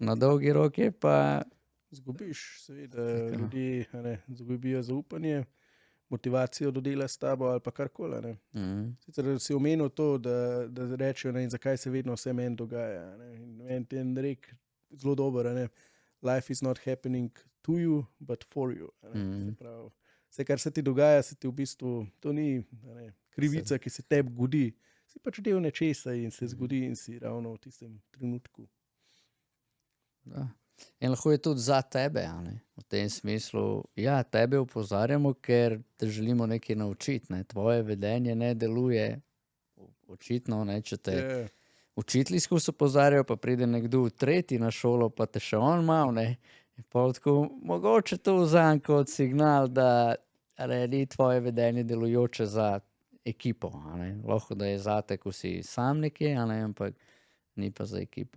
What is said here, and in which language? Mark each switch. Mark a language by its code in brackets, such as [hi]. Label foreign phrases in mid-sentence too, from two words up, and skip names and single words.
[sl] Na dolgi rok je pa... Zgubiš, seveda, ljudje, a ne, zgubijo zaupanje, motivacijo do dela s tabo ali pa karkoli, ne. Sicer si omenil to, da rečejo, ne, in zakaj se vedno vse meni dogaja, ne. In meni ten rek zelo dober, a ne. [en] Life is not happening to you, but for you. [sl] Se pravi, vse, kar se ti dogaja, se ti v bistvu, to ni, a ne, krivica, ki se tebi godi. Si pač del nečesa in se zgodi in si ravno v tistem trenutku. Da. In lahko je tudi za tebe, a ne, v tem smislu, ja, tebe opozarjamo, ker te želimo nekaj naučiti, ne, tvoje vedenje ne deluje očitno, ne, če te učitelji skozi opozarjajo, pa pride nekdo tretji na šolo, pa te še on mal, ne, in pol tako, mogoče to vzam kot signal, da ni tvoje vedenje delujoče za ekipo, a ne, lahko da je zate, ko si sam nekje, a ne, ampak ni pa za ekipo.